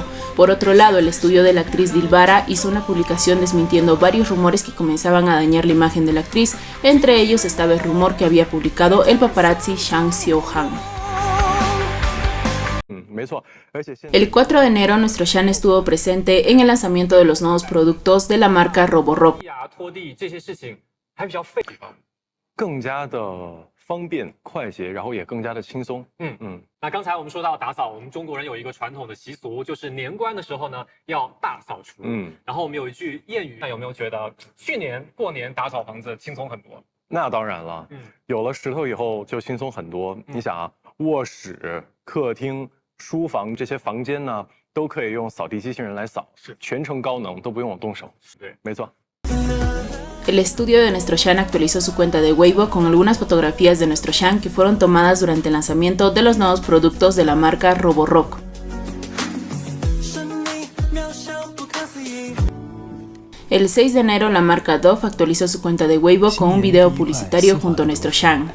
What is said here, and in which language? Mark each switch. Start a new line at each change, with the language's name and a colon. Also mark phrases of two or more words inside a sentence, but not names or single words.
Spanish: Por otro lado, el estudio de la actriz Dilbara hizo una publicación desmintiendo varios rumores que comenzaban a dañar la imagen de la actriz. Entre ellos estaba el rumor que había publicado el paparazzi Shang Xiaohang. El 4 de enero nuestro Shang estuvo presente en el lanzamiento de los nuevos productos de la marca Roborock.
Chinese: 方便快捷，然后也更加的轻松。那刚才我们说到打扫，我们中国人有一个传统的习俗，就是年关的时候呢要大扫除。然后我们有一句谚语，那有没有觉得去年过年打扫房子轻松很多？那当然了，有了石头以后就轻松很多。你想啊，卧室、客厅、书房这些房间呢，都可以用扫地机器人来扫，是全程高能，都不用我动手。对，没错。
Spanish: El estudio de nuestro Shang actualizó su cuenta de Weibo con algunas fotografías de nuestro Shang que fueron tomadas durante el lanzamiento de los nuevos productos de la marca Roborock. El 6 de enero la marca Dove actualizó su cuenta de Weibo con un video publicitario junto a nuestro Shang.